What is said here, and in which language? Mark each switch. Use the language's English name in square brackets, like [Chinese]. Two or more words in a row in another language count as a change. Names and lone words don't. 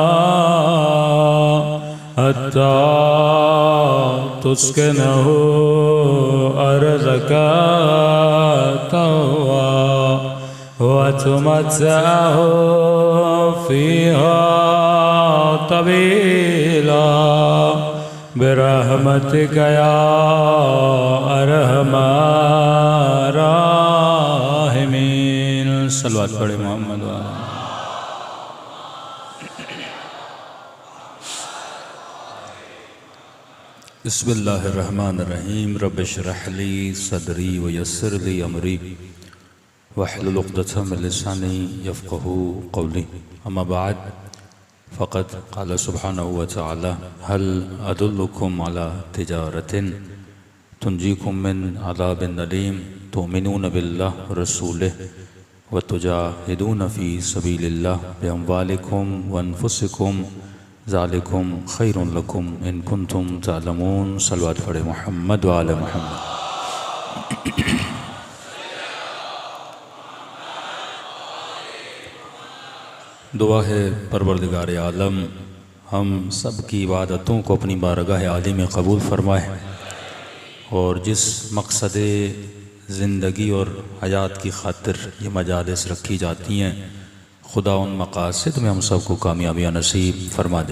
[Arabic] حتى تسكنه أرضك طوعا وتمتعه فيها طويلا برحمتك يا أرحم الراحمين. صلى الله عليه محمد. بسم الله الرحمن الرحيم. رب اشرح لي صدري ويسر لي أمري واحلل عقدة من لساني يفقهوا قولي. أما بعد فقد قال سبحانه وتعالى هل أدلكم على تجارة تنجيكم من عذاب أليم تؤمنون بالله ورسوله وتجاهدون في سبيل الله بأموالكم وأنفسكم ذلكم خير لكم إن كنتم تعلمون. صلى الله عليه محمد وآل محمد. [Urdu] دعا ہے پروردگار عالم ہم سب کی عبادتوں کو اپنی بارگاہ عالی میں قبول فرمائے اور جس مقصد زندگی اور حیات کی خاطر یہ مجالس رکھی جاتی ہیں خدا ان مقاصد میں ہم سب کو کامیابیاں نصیب فرما دے.